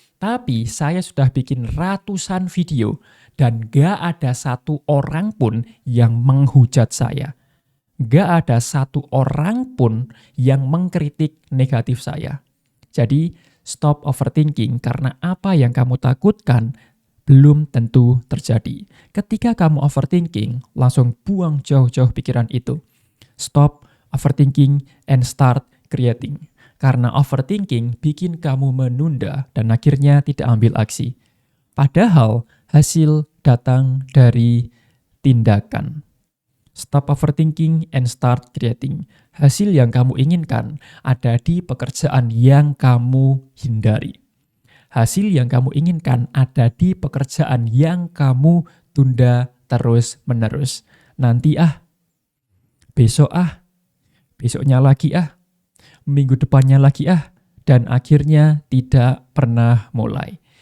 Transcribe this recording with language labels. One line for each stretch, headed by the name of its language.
Indonesian: Tapi saya sudah bikin ratusan video dan gak ada satu orang pun yang menghujat saya. Gak ada satu orang pun yang mengkritik negatif saya. Jadi, stop overthinking karena apa yang kamu takutkan belum tentu terjadi. Ketika kamu overthinking, langsung buang jauh-jauh pikiran itu.
English: Stop overthinking and start creating.
Indonesian: Karena overthinking bikin kamu menunda dan akhirnya tidak ambil aksi. Padahal hasil datang dari tindakan.
English: Stop overthinking and start creating.
Indonesian: Hasil yang kamu inginkan ada di pekerjaan yang kamu hindari. Hasil yang kamu inginkan ada di pekerjaan yang kamu tunda terus-menerus. Nanti besok besoknya lagi minggu depannya lagi dan akhirnya tidak pernah mulai.